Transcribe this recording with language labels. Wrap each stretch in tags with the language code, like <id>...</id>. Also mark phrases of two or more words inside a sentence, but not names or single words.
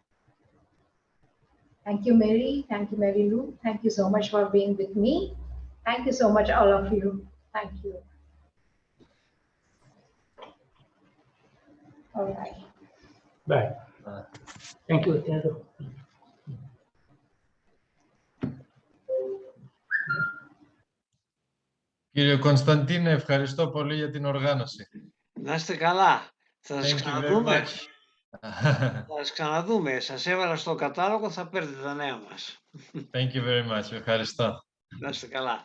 <en>Thank you, Mary. Thank you, Mary Lou. Thank you so much for being with me. Thank you so much, all of you. Thank you. All right. Bye. Thank you.</en> <el>Κύριε Κωνσταντίνε, ευχαριστώ πολύ για την οργάνωση. Να είστε καλά. Θα σας</el> <en>Thank you very</en> <el>ξαναδούμε.</el> <en>much.</en> <el>Θα σας ξαναδούμε. Σας έβαλα στο κατάλογο, θα παίρνετε τα νέα μας.</el> <en>Thank you very much.</en> <el>Ευχαριστώ. Να είστε καλά.</el>